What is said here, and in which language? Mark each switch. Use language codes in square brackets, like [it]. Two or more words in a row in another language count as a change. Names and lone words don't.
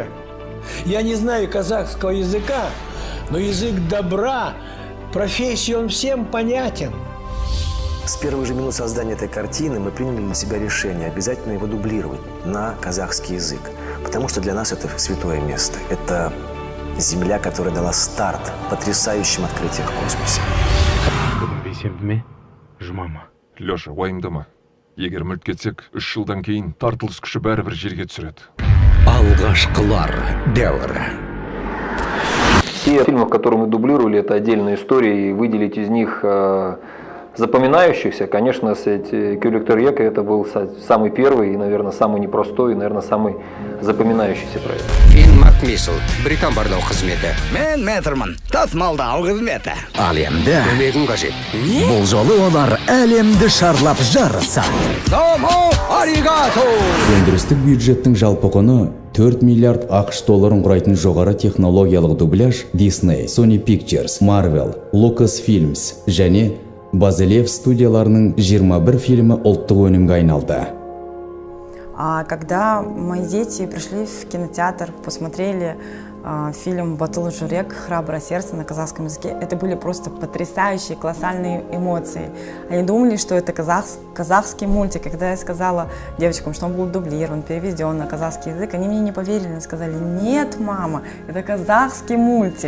[ru] Я не знаю казахского языка, но язык добра, профессии он всем понятен. С первых же минут создания этой картины мы приняли для себя решение обязательно его дублировать на казахский язык. Потому что для нас это святое место. Это земля, которая дала старт потрясающим открытиям в космосе. [kk] бейсенбі жұма ма? Леша, уайымдама. Егер мүлт кетсек, 3 жылдан кейін тартылыс күші бәрібір жерге түсіреді. Алғашқылар дәуірі. [ru] Все фильмы, которые мы дублировали, это отдельная история, и выделить из них запоминающихся, конечно, Кюліктер Ека это был самый первый и, наверное, самый непростой, и, наверное, самый запоминающийся проект. [kk] Фин Макмисл, Британ барлау қызметі. Мен Метрман, тасмалдау қызметі. Әлемді көмегің қажет. Бұл жолы олар әлемді шарлап жарыса. [ja] どうもありがとう! [kk] Өндірістік бюджеттің жалпы құны 4 миллиард ақш долларын құрайтын жоғары технологиялық дубляж Disney, Sony Pictures, Marvel, Lucasfilms және Базилев студияларының 21 фильмі ұлттық өнімге айналды. [ru] Когда мои дети пришли в кинотеатр, посмотрели фильм «Батыл Журек. Храброе сердце» на казахском языке, это были просто потрясающие, колоссальные эмоции. Они думали, что это казахский мультик. Когда я сказала девочкам, что он был дублирован, переведен на казахский язык, они мне не поверили, они сказали: «Нет, мама, это казахский мультик».